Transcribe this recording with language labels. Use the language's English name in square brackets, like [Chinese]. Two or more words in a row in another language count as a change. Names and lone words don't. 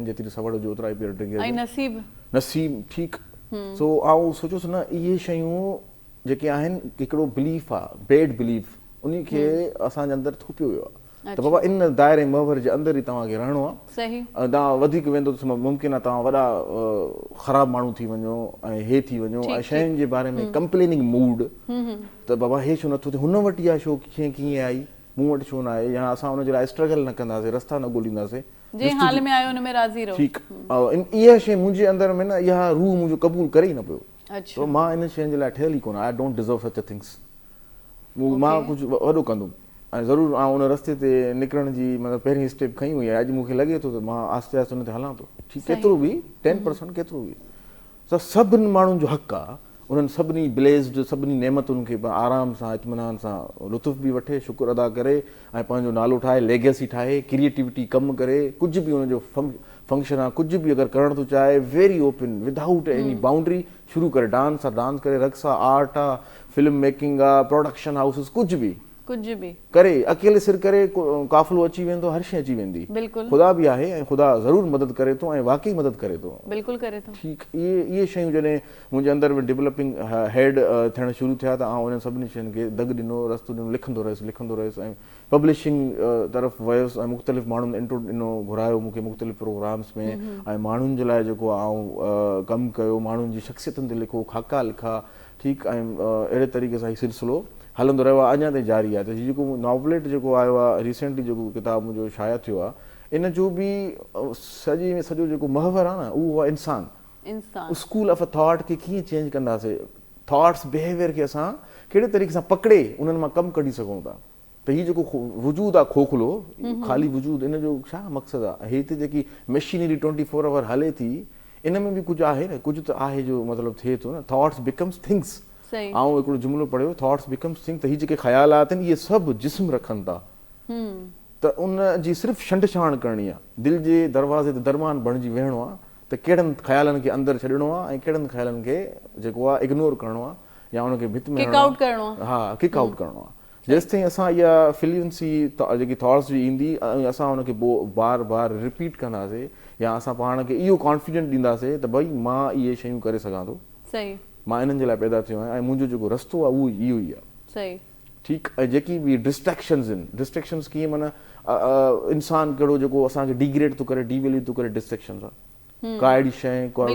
[Sindhi] जेतिरी सवड़ हुजे ओतिरा ई पेर टिघिरजनि नसीब ठीकु सो आउं सोचियोसि न इहे शयूं जेके आहिनि हिकिड़ो बिलीफ आहे [English] bad belief [Sindhi] उन खे असांजे अंदरि थोपियो वियो आहे त बाबा इन दायरे महवर जे अंदरि ई तव्हांखे रहणो आहे तव्हां वधीक वेंदो त मुमकिन आहे तव्हां वॾा ख़राबु माण्हू थी वञो ऐं हे थी वञो ऐं शयुनि जे बारे में [English] complaining mood [Sindhi] त बाबा हे छो नथो थिए हुन वटि इहा शो कीअं आई मूं वटि छो न आहे या असां हुनजे लाइ स्ट्रगल न कंदासीं रस्ता न ॻोल्हींदासीं ठीकु इहा शइ मुंहिंजे अंदरि में न इहा रूह मुंहिंजो क़बूल करे ई न पियो त मां इन शयुनि जे लाइ ठहियल ई कोन आई [English] don't deserve such a things [Sindhi] मां कुझु वॾो कंदुमि ऐं ज़रूरु आउं उन रस्ते ते निकिरण जी मतिलबु पहिरीं स्टेप खई हुई अॼु मूंखे लॻे थो त मां आहिस्ते आहिस्ते हुन ते हलां थो ठीकु केतिरो बि 10% केतिरो बि त सभिनी माण्हुनि जो हक़ु आहे उन्हनि सभिनी ब्लेस्ड सभिनी नेमतुनि खे आराम सां इत्मिनान सां लुत्फ़ बि वठे शुक्र अदा करे ऐं पंहिंजो नालो ठाहे लेगेसी ठाहे क्रिएटिविटी कमु करे कुझु बि हुनजो फंक्शन आहे कुझु बि अगरि करणु थो चाहे [English] very open without any boundary [Sindhi] शुरू करे डांस आहे डांस करे रक्स आहे आर्ट आहे [English] film making [Sindhi] आहे [English] production houses [Sindhi] कुझु बि करे अकेले सिर करे काफ़िलो अची वेंदो हर शइ अची वेंदी ख़ुदा बि आहे ऐं ख़ुदा ज़रूरु मदद करे थो ऐं वाक़ई मदद करे थो ठीकु इहे शयूं जॾहिं मुंहिंजे अंदरि में [English] developing head [Sindhi] थियणु शुरू थिया त आउं उन्हनि सभिनी शयुनि खे दग ॾिनो रस्तो ॾिनो लिखंदो रहियुसि ऐं पब्लिशिंग तरफ़ वियुसि ऐं मुख़्तलिफ़ माण्हुनि इंट्रो ॾिनो घुरायो मूंखे मुख़्तलिफ़ प्रोग्राम्स में ऐं माण्हुनि जे लाइ जेको आउं कमु कयो माण्हुनि जी शख़्सियतुनि ते लिखो खाका लिखा ठीकु ऐं अहिड़े तरीक़े सां हीउ सिलसिलो हलंदो रहियो आहे अञा ताईं जारी आहे त हीउ जेको नॉवलेट जेको आयो आहे रिसेंटली जेको किताबु मुंहिंजो शाया थियो आहे इन जो बि सॼो जेको महवर आहे न उहो आहे इंसान [English] school of a thought [Sindhi] खे कीअं चेंज कंदासीं [English] thoughts behavior [Sindhi] खे असां कहिड़े तरीक़े सां पकिड़े उन्हनि मां कमु कढी सघूं था त हीउ जेको वजूदु आहे खोखलो ख़ाली वजूदु इन जो छा मक़सदु आहे हिते जेकी मशीनरी 24 आवर हले थी इन में बि कुझु आहे न कुझु त आहे जो मतिलबु थिए थो न [English] thoughts becomes things [Sindhi] आउं हिकिड़ो जुमिलो पढ़ियो [English] thoughts becomes thing [Sindhi] त हीअ जेके ख़यालात आहिनि इहे सभु जिस्म रखनि था त उन जी सिर्फ़ु छंड छाण करणी आहे दिलि जे दरवाज़े ते दरमान बणिजी वेहणो आहे त कहिड़नि ख़्यालनि खे अंदरि छॾिणो आहे ऐं कहिड़नि ख़्यालनि खे जेको आहे इग्नोर करणो आहे या उनखे भित में हा [English] kick out [Sindhi] करणो आहे जेसिताईं असां इहा फ्लुएंसी जेकी थॉट्स जी ईंदी ऐं असां उनखे बार बार रिपीट कंदासीं या असां पाण खे इहो कॉन्फिडेंट ॾींदासीं त भई मां इहे शयूं करे सघां थो मां इन्हनि जे लाइ पैदा थियो आहियां ऐं मुंहिंजो जेको रस्तो आहे उहो इहो ई आहे ठीकु ऐं जेकी बि डिस्ट्रैक्शन्स आहिनि डिस्ट्रैक्शन्स कीअं माना इंसानु कहिड़ो जेको असांखे डिग्रेड थो करे डिवैल्यू थो करे डिस्ट्रैक्शन्स आहे का अहिड़ी शइ को